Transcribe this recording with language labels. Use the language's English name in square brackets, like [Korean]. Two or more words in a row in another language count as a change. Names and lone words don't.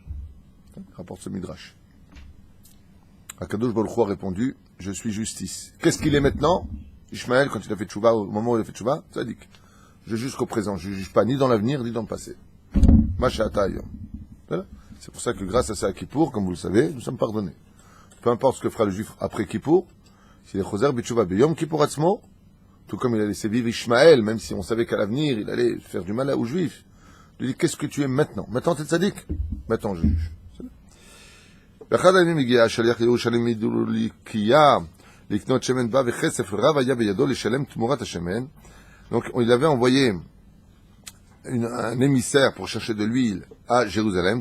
[French] Rapporte ce midrash. [Hebrew] הקדוש ברוך הוא [French] a répondu, je suis justice. Qu'est-ce qu'il est maintenant? Ishmaël, quand il a fait tchouva, au moment où il a fait tchouva, tzaddik. Je juge qu'au présent, je ne juge pas ni dans l'avenir, ni dans le passé. Masha'atayom. Voilà. C'est pour ça que grâce à ça à Kippour, comme vous le savez, nous sommes pardonnés. Peu importe ce que fera le juif après Kippour, s'il est [Hebrew] חוזר בתשובה ביום כיפור עצמו, [French] tout comme il a laissé vivre Ishmaël, même si on savait qu'à l'avenir, il allait faire du mal aux juifs. Il lui dit, qu'est-ce que tu es maintenant? Maintenant, t'es tzaddik? Maintenant, je juge. Donc, il avait envoyé un émissaire pour chercher de l'huile à Jérusalem.